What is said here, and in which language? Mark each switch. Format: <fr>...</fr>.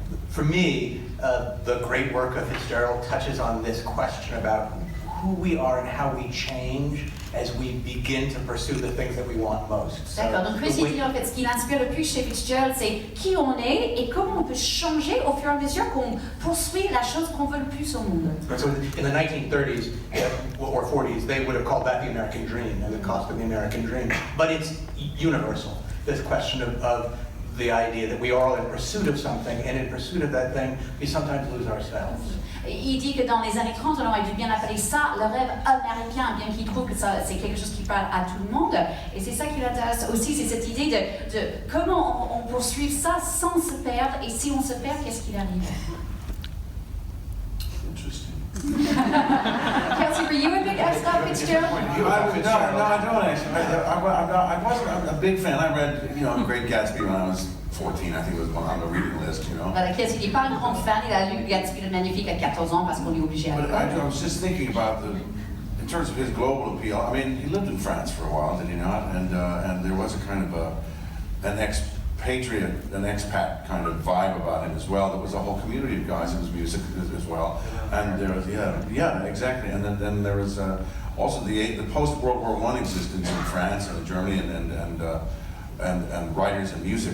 <en>For me, the great work of Fitzgerald touches on this question about who we are and how we change as we begin to pursue the things that we want most.</en> <fr>D'accord, donc Chris dit en fait ce qui l'inspire le plus chez Fitzgerald, c'est qui on est et comment on peut changer au fur et à mesure qu'on poursuit la chose qu'on veut le plus au monde.</fr> <en>So in the 1930s or 40s, they would have called that the American dream and the cost of the American dream. But it's universal, this question of the idea that we are all in pursuit of something, and in pursuit of that thing, we sometimes lose ourselves.</en> <fr>Il dit que dans les années 30, on aurait dû bien appeler ça le rêve américain, bien qu'il trouve que c'est quelque chose qui parle à tout le monde. Et c'est ça qui l'intéresse aussi, c'est cette idée de comment on poursuit ça sans se perdre, et si on se perd, qu'est-ce qu'il arrive?</fr> <en>Interesting. Kelsey, were you a big F. Scott Fitzgerald? No, I don't actually. I wasn't a big fan. I read, Great Gatsby when I was 14, I think it was on the reading list,</en> <fr>Voilà, Kelsey n'est pas une grande fan, il a lu Gatsby le Magnifique à 14 ans parce qu'on est obligé à</fr> <en>But</en> <fr>l'école.</fr> <en>I was just thinking about in terms of his global appeal. I mean, he lived in France for a while, did he not? And there was a kind of an expatriate, an expat kind of vibe about him as well. There was a whole community of guys in his music as well. And there was, yeah, exactly. And then there was also the post-World War I existence in France and in Germany and writers and music.</en>